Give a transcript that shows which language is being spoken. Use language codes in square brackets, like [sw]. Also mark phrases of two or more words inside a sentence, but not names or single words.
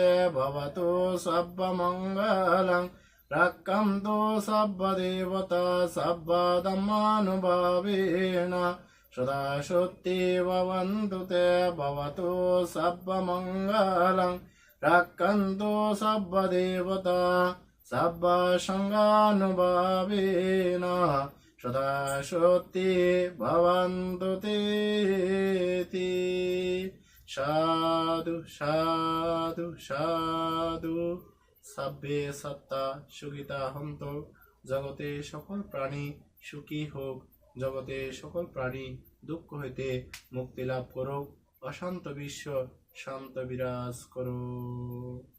[sa] भवतु सर्वमङ्गलं रक्षन्तु सर्वदेवता सर्वधर्मानुभावेन सदा सत्ये भवन्तु ते भवतु सर्वमङ्गलं रक्षन्तु सर्वदेवता सर्वसङ्गानुभावेन सदा सत्ये भवन्तु ते [pi] সাধু সাধু সাধু সাব্বে সত্তা সুখিতা হন্ত [bn] জগতে সকল প্রাণী সুখী হোক জগতে সকল প্রাণী দুঃখ হইতে মুক্তি লাভ করুক অশান্ত বিশ্ব শান্ত বিরাজ করুক।